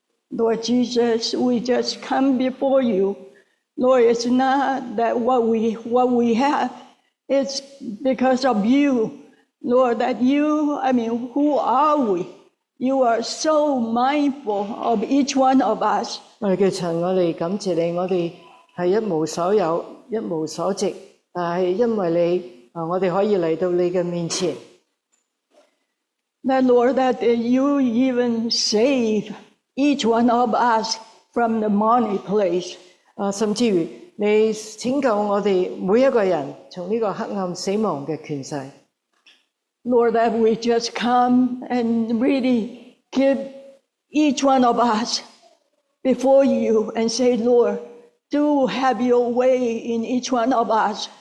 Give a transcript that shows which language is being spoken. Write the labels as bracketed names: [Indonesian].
[English] Lord Jesus, we just come before you. Lord, it's not that what we have, it's because of you. Lord, that you, who are we? You are so mindful of each one of us. [Cantonese] 我哋嘅神，我哋感謝你，我哋係一無所有、一無所值，但係因為你，我哋可以嚟到你嘅面前。 [English] That Lord, that you even save each one of us from the money place. [Cantonese] 甚至於你拯救我哋每一個人從呢個黑暗死亡嘅權勢。 [English] Lord, that we just come and really give each one of us before you and say, Lord, do have your way in each one of us.